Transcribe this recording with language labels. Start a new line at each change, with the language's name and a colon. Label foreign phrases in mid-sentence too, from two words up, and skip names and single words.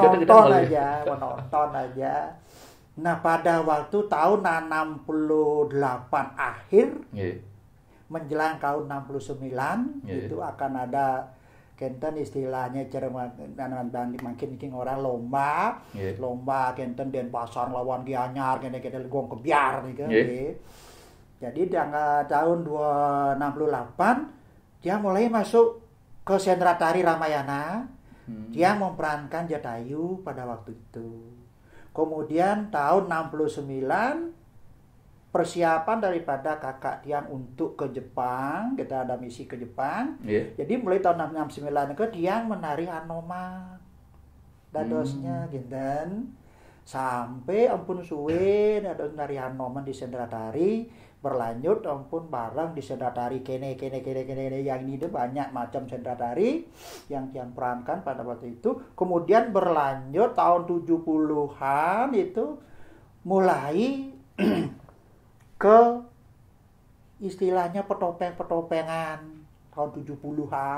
Indonesian: Menonton aja. Nah, pada waktu tahun 68 akhir, menjelang tahun 69, itu akan ada kenten istilahnya makin orang lomba kenten Denpasar lawan Gianyar kenten gong kebiar nih. Jadi tahun 68 dia mulai masuk ke sentra tari Ramayana. Dia memerankan Jatayu pada waktu itu. Kemudian tahun 69 persiapan daripada kakak tiang untuk ke Jepang, kita ada misi ke Jepang. Jadi mulai tahun 69 ke tiang menari Hanoma dadosnya gitu. Sampai
Balinese: ampun suwe dados
Indonesian: nari Hanoma di sentra tari, berlanjut ampun bareng di sentra tari kene yang ini tuh banyak macam sentra tari yang perankan pada waktu itu. Kemudian berlanjut tahun 70-an itu mulai ke istilahnya petopengan tahun 70-an.